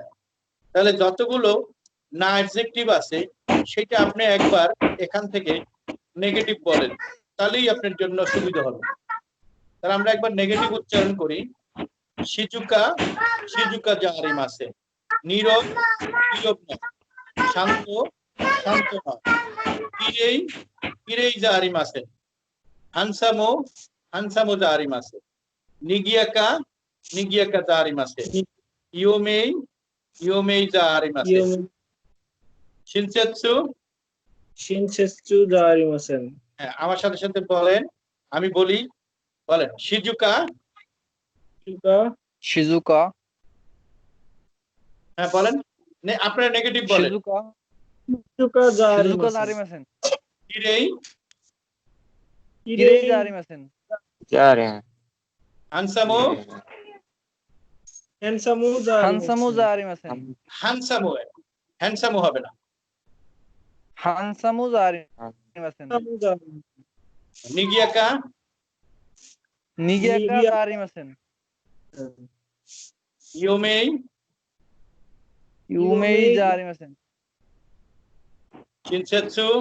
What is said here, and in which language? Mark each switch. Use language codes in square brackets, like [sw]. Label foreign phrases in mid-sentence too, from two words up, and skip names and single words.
[bn] তাহলে যতগুলো না অ্যাডজেক্টিভ আছে সেটা আপনি একবার এখান থেকে নেগেটিভ বলেন, তাহলেই আপনার জন্য সুবিধা হবে। তাহলে আমরা একবার নেগেটিভ উচ্চারণ করি। [ja] 静か、静かじゃありません. [bn] নীরব, নীরব নয়। শান্ত, শান্ত নয়। [ja] 綺麗、綺麗じゃありません。ハンサム、ハンサムじゃありません. 賑やか、賑やかじゃありません. 有名、有名じゃありません. শিনসেৎসু, 親切じゃありません. [bn] হ্যাঁ আমার সাথে সাথে বলেন, আমি বলি, বলেন শিজুকা, [ja] শিজুকা, শিজুকা, [bn] হ্যাঁ বলেন, আপনারা নেগেটিভ বলেন। [ja] শিজুকা, শিজুকা শিজুকা জারিমাসেন। জারিমাসেন। কিরেই, 綺麗じゃありません. হানসামো, হ্যান্ডসামু হানসামু জারিমাসেন। জারিমাসেন। ハンサム、ハンサム হবে না। ハンサムじゃありません. ハンサムじゃありません. নিগিয়াকা, নিগিয়াকা নিগিয়া- জারিমাসেন। ইয়োমেই, 有名じゃありません. শিনসেৎসু,